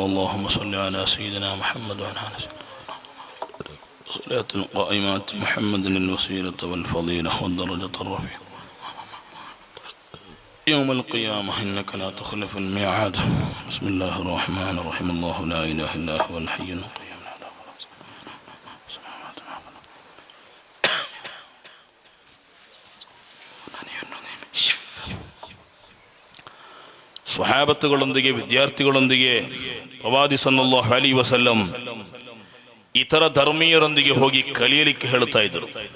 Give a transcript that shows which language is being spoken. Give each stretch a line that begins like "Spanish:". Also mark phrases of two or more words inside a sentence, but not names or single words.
Arabic: اللهم صل على سيدنا محمد وعلى آله صلاة قائمات محمد الوسيلة والفضيلة والدرجة الرفيعة يوم القيامة إنك لا تخلف الميعاد. بسم الله الرحمن الرحيم. الله لا إله إلا هو الحي القيوم.
Kannada: ಸ್ವಹಾಬತ್ತುಗಳೊಂದಿಗೆ, ವಿದ್ಯಾರ್ಥಿಗಳೊಂದಿಗೆ ಪ್ರವಾದಿ
Arabic: صلى الله عليه وسلم
Kannada: ಇತರ ಧರ್ಮೀಯರೊಂದಿಗೆ ಹೋಗಿ ಕಲಿಯಲಿಕ್ಕೆ ಹೇಳುತ್ತಾ ಇದ್ದರು.